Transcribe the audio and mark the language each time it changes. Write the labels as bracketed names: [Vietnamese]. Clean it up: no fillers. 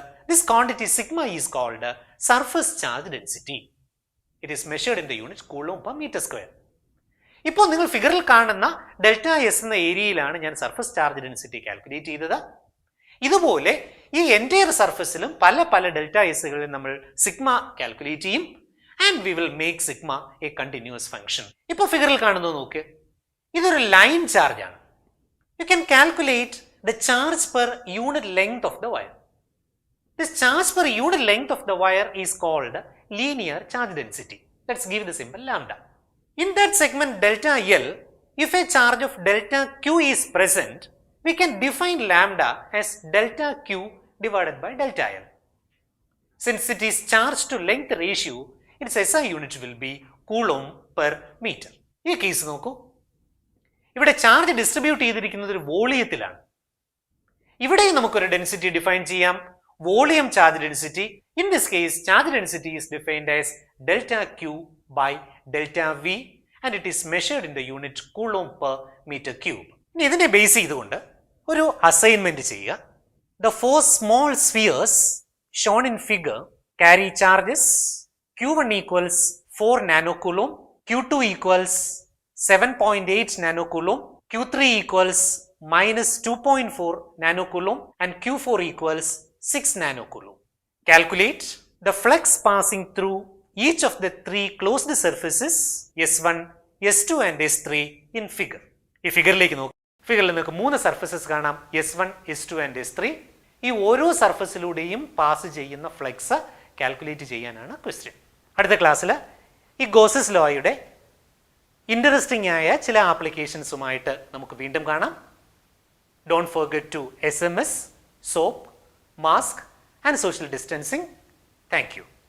[English] This quantity sigma is called surface charge density. It is measured in the units coulomb per meter square. [Malayalam] ഇപ്പോൾ നിങ്ങൾ ഫിഗറിൽ കാണുന്ന delta S എന്ന ഏരിയയിലാണ് ഞാൻ സർഫസ് ചാർജ് ഡെൻസിറ്റി കാൽക്കുലേറ്റ് ചെയ്തത്. ഇതുപോലെ ഈ എൻറ്റയർ സർഫസിലും പല പല ഡെൽറ്റ എസുകളിൽ നമ്മൾ സിഗ്മ കാൽക്കുലേറ്റ് ചെയ്യും. [English] And we will make sigma a continuous function. [Malayalam] ഇപ്പോൾ ഫിഗറിൽ കാണുന്നത് നോക്ക്, ഇതൊരു ലൈൻ ചാർജ് ആണ്. [English] You can calculate the charge per unit length of the wire. This charge per unit length of the wire is called linear charge density. Let's give the symbol lambda. In that segment delta L, if a charge of delta Q is present, we can define lambda as delta Q divided by delta L. Since it is charge to length ratio, its SI unit will be coulomb per meter. [Malayalam] ഈ case നോക്കൂ, ഇവിടെ charge distribute ചെയ്തിരിക്കുന്നത് ഒരു വോളിയത്തിലാണ്. ഇവിടെയും നമുക്കൊരു density define ചെയ്യാം, volume charge density. [English] In this case charge density is defined as delta q by delta v and it is measured in the unit coulomb per metre cube. [Malayalam] ഇനി ഇതിനെ base ചെയ്തുകൊണ്ട് ഒരു assignment ചെയ്യുക. [English] The 4 small spheres shown in figure carry charges Q1 equals 4 nanocoulomb, Q2 equals 7.8 nanocoulomb, Q3 equals minus 2.4 nanocoulomb and Q4 equals 6 nanocoulomb. Calculate the flux passing through each of the 3 closed surfaces S1, S2 and S3 in figure. [Malayalam] ഈ ഫിഗറിലേക്ക് നോക്കുക. ഫിഗറിൽ നിങ്ങൾക്ക് 3 surfaces കാണാം, S1, S2 and S3. ഈ ഓരോ സർഫസിലൂടെയും pass ചെയ്യുന്ന flux calculate ചെയ്യാനാണ് question. അടുത്ത ക്ലാസ്സിൽ ഈ ഗോസസ് ലോയുടെ ഇൻട്രസ്റ്റിംഗ് ആയ ചില ആപ്ലിക്കേഷൻസുമായിട്ട് നമുക്ക് വീണ്ടും കാണാം. [English] Don't forget to SMS, soap, mask and social distancing. Thank you.